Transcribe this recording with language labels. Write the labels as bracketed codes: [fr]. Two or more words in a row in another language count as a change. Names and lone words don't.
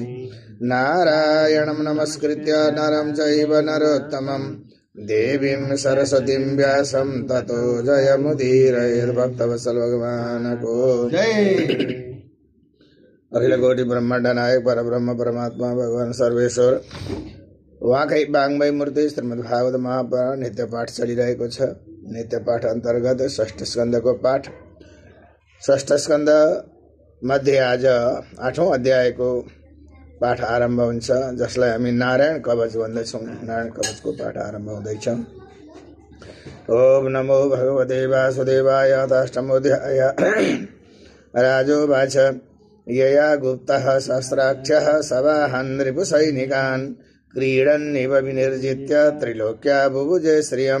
[sa] नारायणं नमस्कृत्य नरं चैव नरोत्तमं देवीं सरस्वतीं व्यासं ततो जयमुदीरयेद्भक्तवत्सल भगवान् को जय। [ne] अखिल कोटि ब्रह्मांड नायक परब्रह्म परमात्मा भगवान सर्वेश्वर उहाँकै वाङ्मय मूर्ति श्रीमद् भागवत महापुराण नित्य पाठ चलिरहेको छ। नित्य पाठ अन्तर्गत षष्ठ स्कन्धको पाठ। षष्ठ स्कन्ध मध्ये आज 8औं अध्यायको पाठ आरम्भ हुन्छ, जसलाई हामी नारायण कवच भन्दछौँ। नारायण कवचको पाठ आरम्भ हुँदैछ। [sa] ओम नमो भगवते वासुदेवाय। अष्टमोऽध्याय। राजोवाच यया गुप्तः सहस्राक्षः सवाहन् रिपुसैनिकान् क्रीडन्निव विनिर्जित्य त्रिलोक्या बुभुजे श्रियम्।